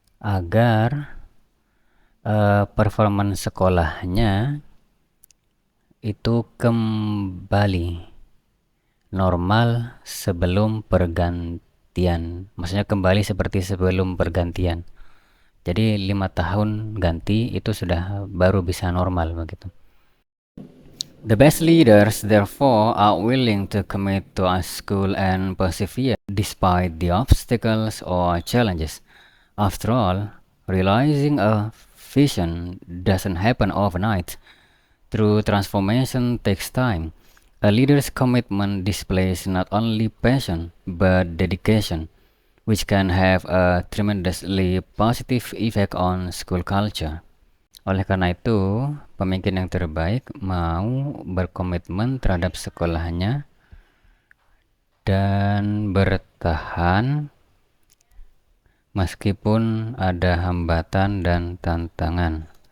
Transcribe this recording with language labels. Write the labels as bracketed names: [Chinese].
[Indonesian] agar performance sekolahnya itu kembali normal sebelum pergantian. Maksudnya kembali seperti sebelum pergantian. Jadi 5 tahun ganti itu sudah baru bisa normal begitu. [English] The best leaders, therefore, are willing to commit to a school and persevere despite the obstacles or challenges. After all, realizing a vision doesn't happen overnight. True transformation takes time. A leader's commitment displays not only passion but dedication, which can have a tremendously positive effect on school culture. [Indonesian] Oleh karena itu, pemimpin yang terbaik mau berkomitmen terhadap sekolahnya dan bertahan meskipun ada hambatan dan tantangan.